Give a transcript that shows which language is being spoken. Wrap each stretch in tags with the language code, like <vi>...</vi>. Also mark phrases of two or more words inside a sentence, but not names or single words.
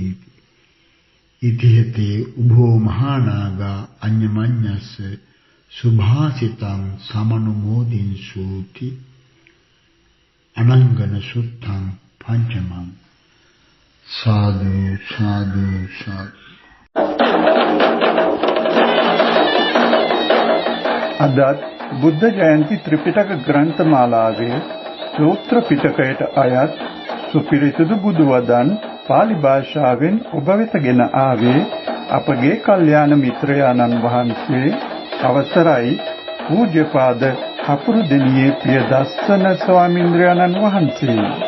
<pi>ඉතිහෙතේ උභෝ මහානාගා අඤ්ඤමඤ්ඤස්ස සුභාසිතං සමනුමෝදින්සූති අනංගන සුත්තං පංචමං.</pi> <si>සාදු සාදු සාදු. අදත් බුද්ධ ජයන්ති ත්‍රිපිටක ග්‍රන්ථ මාලාවේ සූත්‍ර පිටකයට අයත් සුපිරිසිදු බුදු වදන් පාලි භාෂාවෙන් ඔබ වෙතගෙන ආවේ අපගේ කල්යාණ මිත්‍රයාණන් වහන්සේ අවසරයි පූජ්‍යපාද හකුරු දෙනියේ ප්‍රියදස්සන ස්වාමීන්ද්‍රයන්න් වහන්සේ</si>